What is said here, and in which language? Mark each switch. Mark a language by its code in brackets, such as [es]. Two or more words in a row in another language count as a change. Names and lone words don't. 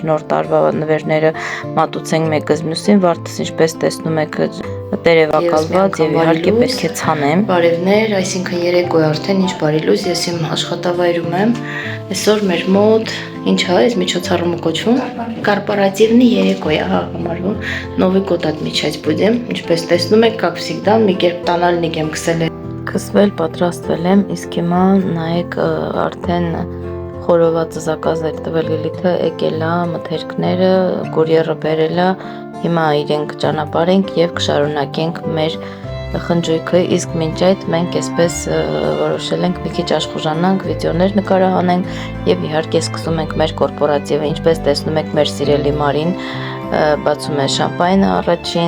[hy] նոր տարվա նվերները մատուցենք մեկս մյուսին, վարդս ինչպես տեսնում եք տերևակալված եւ իհարկե պետք է ցանեմ։ Բարևներ, այսինքն երեկո է արդեն, ինչ բարի լույս, ես իմ աշխատավայրում եմ։ Այսօր մեր մոտ ինչ է, այս միջոցառումը կոչվում, կորպորատիվնի երեկո է համարվում, [ru] Новый год отмечать будем, [hy] ինչպես տեսնում եք, [ru] как всегда, [hy] մի կերպ տանալնիկ եմ քսվել, պատրաստվել եմ, իսկ հիմա նայեք արդեն խորովածը զակազեր տվել Լիլիթը, եկել է մթերքները, կուրիերը բերել է, հիմա իրենք ճանապարհենք եւ կշարունակենք մեր խնջույքը, իսկ մինչ այդ մենք այսպես որոշել ենք մի քիչ աշխուժանանք, վիդեոներ նկարահանենք եւ իհարկե սկսում ենք մեր կորպորատիվը, ինչպես տեսնում եք մեր սիրելի Մարին բացում է շամպայնը առաջին,